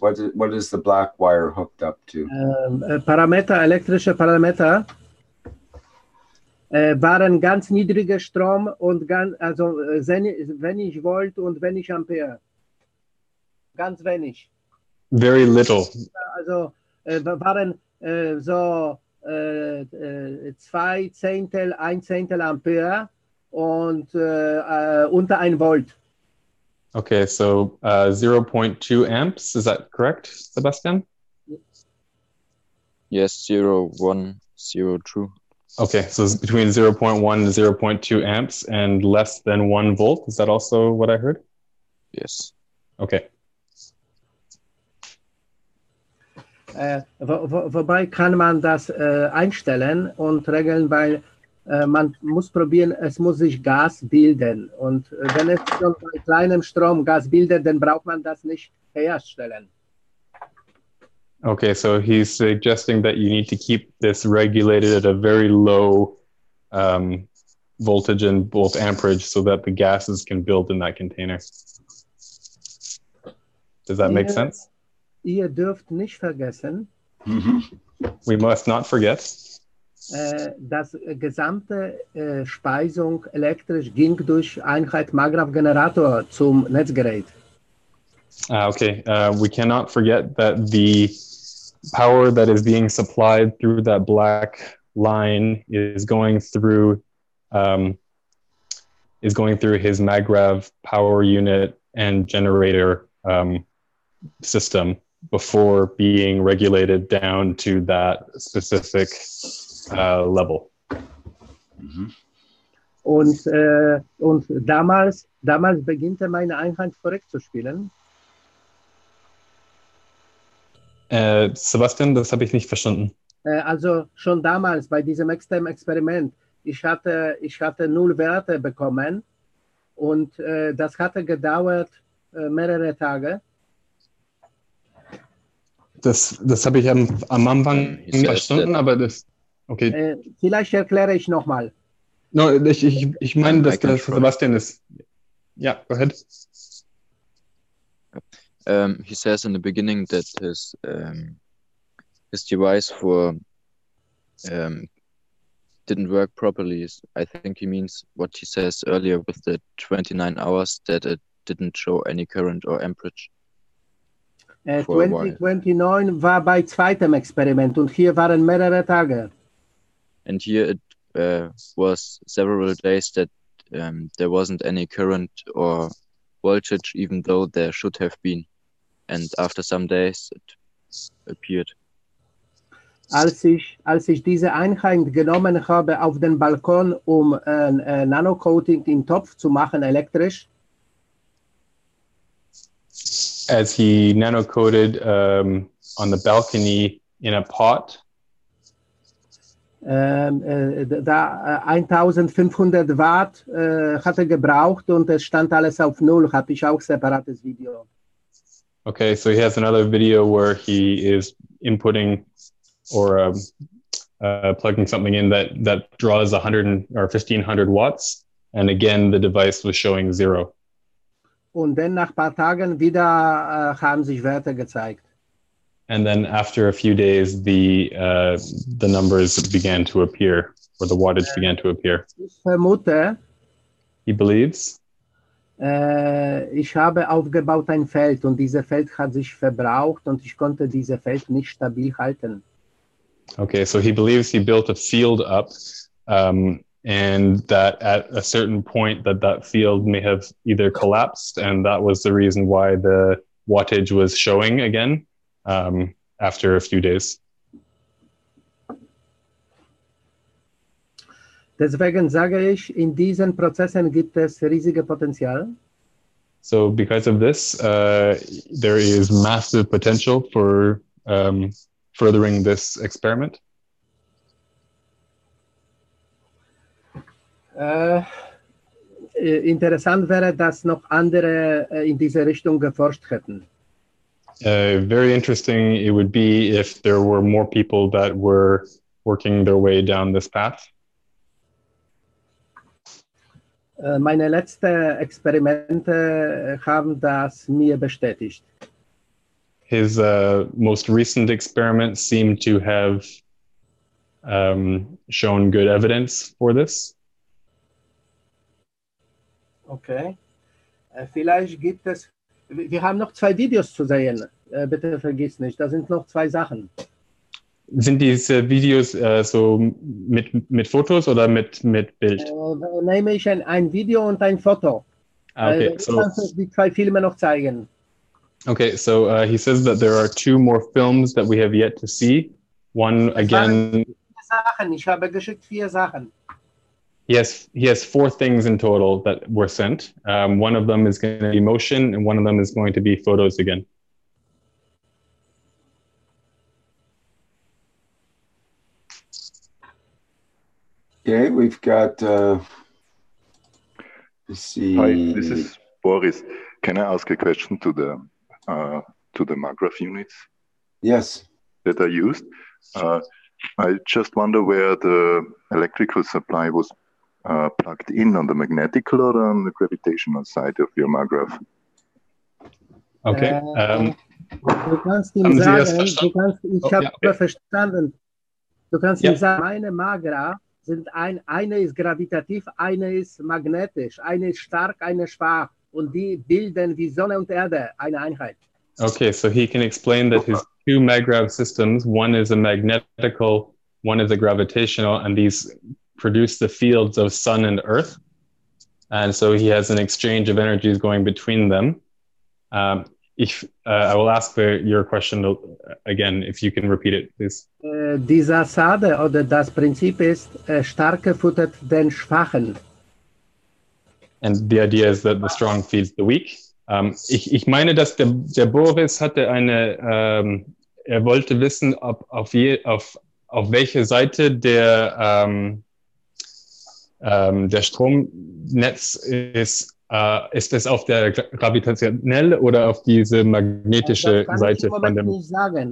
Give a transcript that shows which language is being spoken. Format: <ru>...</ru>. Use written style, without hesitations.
<en>What is the black wire hooked up to?</en> <de>Parameter, elektrische Parameter waren ganz niedriger Strom und also wenig Volt und wenig Ampere. Ganz wenig.</de> <en>Very little.</en> <de>Also waren so 2 Zehntel, 1 Zehntel Ampere und unter 1 Volt.</de> <en>Okay, so 0.2 amps, is that correct, Sebastian? Yes, 0.102. Okay, so it's between 0.1 and 0.2 amps and less than 1 volt. Is that also what I heard? Yes. Okay.</en> <de>Wobei kann man das einstellen und regeln, weil man muss probieren, es muss sich Gas bilden. Und wenn es schon bei kleinem Strom Gas bildet, dann braucht man das nicht herstellen.</de> <en>Okay, so he's suggesting that you need to keep this regulated at a very low voltage and volt amperage so that the gases can build in that container. Does that make sense?</en> <de>Ihr dürft nicht vergessen,</de> <en>we must not forget,</en> <de>dass gesamte Speisung elektrisch ging durch Einheit Markgraf-Generator zum Netzgerät.</de> <en>Okay, we cannot forget that the power that is being supplied through that black line is going through his Markgraf power unit and generator system before being regulated down to that specific level.</en> <de>Und damals beginnt meine Einheit verrückt zu spielen. Sebastian, das habe ich nicht verstanden. Also schon damals bei diesem externen Experiment, ich hatte 0 Werte bekommen und das hatte gedauert mehrere Tage. Das habe ich am Anfang nicht verstanden, aber das, okay. Vielleicht erkläre ich nochmal. No, ich meine, dass der Sebastian ist.</de> <en>Yeah, go ahead. He says in the beginning that his device didn't work properly. I think he means what he says earlier with the 29 hours, that it didn't show any current or amperage.</en> <de>2029 war bei zweitem Experiment und hier waren mehrere Tage.</de> <en>And here it was several days that there wasn't any current or voltage, even though there should have been. And after some days it appeared.</en> <de>Als ich diese Einheit genommen habe auf den Balkon, um Nano-Coating im Topf zu machen, elektrisch.</de> <en>As he nano-coated on the balcony in a pot.</en> <de>Da 1500 Watt hatte gebraucht und es stand alles auf Null, habe ich auch separates Video.</de> <en>Okay, so he has another video where he is inputting or plugging something in that draws 100 or 1500 watts, and again the device was showing 0.</en> <de>Und dann nach ein paar Tagen wieder haben sich Werte gezeigt.</de> <en>And then after a few days, the numbers began to appear, or the wattage began to appear.</en> <de>Ich vermute,</de> <en>he believes,</en> <de>ich habe aufgebaut ein Feld und dieses Feld hat sich verbraucht und ich konnte dieses Feld nicht stabil halten.</de> <en>Okay, so he believes he built a field up, and that at a certain point that field may have either collapsed, and that was the reason why the wattage was showing again. after a few days.</en> <de>Deswegen sage ich, in diesen Prozessen gibt es riesige Potenzial.</de> <en>So because of this, there is massive potential for furthering this experiment.</en> <de>Interessant wäre, dass noch andere in diese Richtung geforscht hätten.</de> <en>Very interesting it would be if there were more people that were working their way down this path.</en> <de>Meine letzten Experimente haben das mir bestätigt.</de> <en>His most recent experiments seem to have shown good evidence for this. Okay.</en> <de>Vielleicht gibt es, wir haben noch 2 Videos zu sehen. Bitte vergiss nicht, da sind noch 2 Sachen. Sind diese Videos so mit Fotos oder mit Bild? Nehme ich ein Video und ein Foto.</de> <en>Okay,</en> <de>Du kannst die 2 Filme noch zeigen.</de> <en>Okay, so he says that there are 2 more films that we have yet to see. One again.</en> <de>Ich habe geschickt 4 Sachen.</de> <en>He has 4 things in total that were sent. One of them is going to be motion, and one of them is going to be photos again. Okay, we've got. Let's see. Hi, this is Boris. Can I ask a question to the MAGRAPH units? Yes. That are used? I just wonder where the electrical supply was plugged in, on the magnetical or on the gravitational side of your MAGRAPH. Okay.</en> <de>Du kannst ihm sagen, ich habe verstanden. Du kannst ihm sagen, meine MAGRAPH sind eine ist gravitativ, eine ist magnetisch, eine ist stark, eine schwach. Und die bilden wie Sonne und Erde eine Einheit.</de> <en>Okay, so he can explain that his 2 MAGRAPH systems, one is a magnetical, one is a gravitational, and these produce the fields of sun and earth. And so he has an exchange of energies going between them. I will ask your question again, if you can repeat it, please.</en> <de>Die Sassade oder das Prinzip ist, Starke füttert den Schwachen.</de> <en>And the idea is that the strong feeds the weak.</en> <de>Ich meine, dass der Boris hatte eine, er wollte wissen, ob auf welche Seite der Stromnetz ist. Ist es auf der gravitationelle oder auf diese magnetische Seite von dem?</de>